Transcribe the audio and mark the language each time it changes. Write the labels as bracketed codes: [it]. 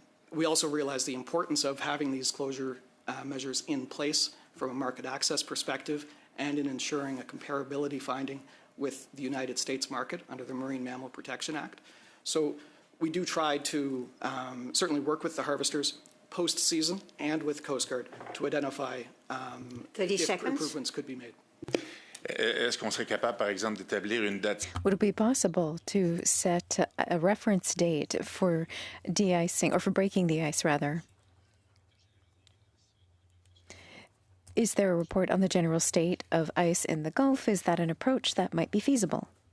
[en] We also realize the importance of having these closure measures in place from a market access perspective and in ensuring a comparability finding with the United States market under the Marine Mammal Protection Act. So we do try to certainly work with the harvesters post-season and with Coast Guard to identify if improvements could be made. [fr] Est-ce qu'on serait capable, par exemple, d'établir une date? [en] Would it be possible to set a reference date for de-icing, or for breaking the ice, rather? Is there a report on the general state of ice in the Gulf? Is that an approach that might be feasible?